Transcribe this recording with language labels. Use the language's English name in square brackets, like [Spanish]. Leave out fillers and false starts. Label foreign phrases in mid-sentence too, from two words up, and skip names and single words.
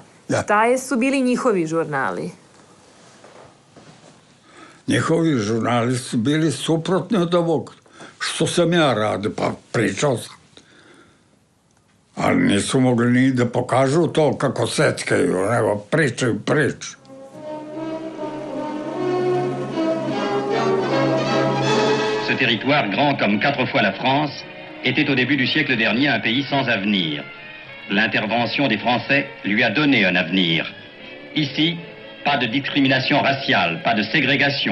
[Serbian] Šta su bili njihovi žurnali? Njihovi žurnali su bili suprotni od ovog što sam ja radio, pa pričao sam. Ali nisu mogli ni da pokažu to kako seckaju, nego pričaju priču. [French] Ce territoire, grand comme 4 fois la France, était au début du siècle dernier un pays sans avenir. L'intervention des Français lui a donné un avenir. Ici, pas de discrimination raciale, pas de ségrégation.